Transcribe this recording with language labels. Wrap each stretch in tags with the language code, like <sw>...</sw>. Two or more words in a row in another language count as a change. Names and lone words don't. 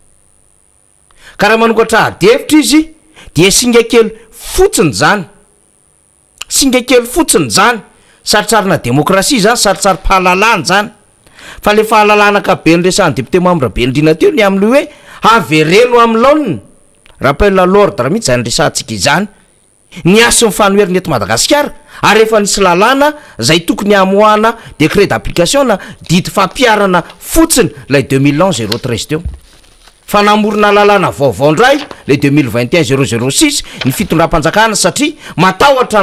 <mg>ka raha manokatra adevitra izy dia singa kely fotsiny zany singa kely fotsiny zany sarotsarina demokrasia zany sarotsary fahalalana zany fa le fahalalana akabe nyresany</mg> <fr>député membre</fr> <mg>Bendrina teo ny am'le hoe avereno amin'ny laoniny</mg> <fr>rappel à l'ordre</fr> <mg>mihitsy zany resantsika izany ny aso ny fanoheriny eto Madagasikara ary efa nisy lalàna zay tokony amoahana</mg> <fr>décret d'application</fr> <mg>na didy fampiarana fotsiny lay 2011 013 teo fa namorona lalàna vaovao ndray le 2021 006 ny fitondram-panjakana satria matahotra</mg>